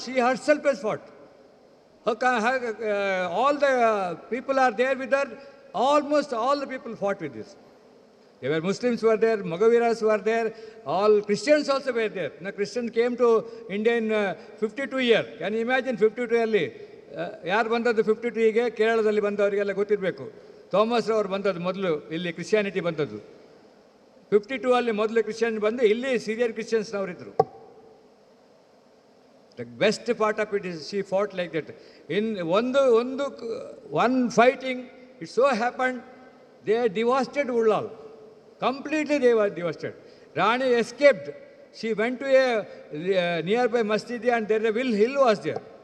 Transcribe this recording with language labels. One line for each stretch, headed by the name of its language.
English: She herself has fought. All the people are there with her. Almost all the people fought with this. There were Muslims who were there, Magaviras who were there, all Christians also were there. Now Christian came to India in 52 years. Can you imagine 52 yearly?
Kannada: ಯಾರು ಬಂದದ್ದು 52ಗೆ ಕೇರಳದಲ್ಲಿ ಬಂದವರಿಗೆಲ್ಲ ಗೊತ್ತಿರಬೇಕು. Thomas ಅವರು ಬಂದದ್ದು ಮೊದಲು ಇಲ್ಲಿ Christianity ಬಂದದ್ದು 52 ಅಲ್ಲಿ ಮೊದಲು ಕ್ರಿಶ್ಚಿಯನ್ ಬಂದು ಇಲ್ಲಿ Syrian ಕ್ರಿಶ್ಚಿಯನ್ಸ್ನವರಿದ್ದರು.
English: The best part of it is she fought like that. In one fighting, it so happened They devastated Ullal. Completely they were devastated. Rani escaped. She went to a nearby masjid and there a hill was there.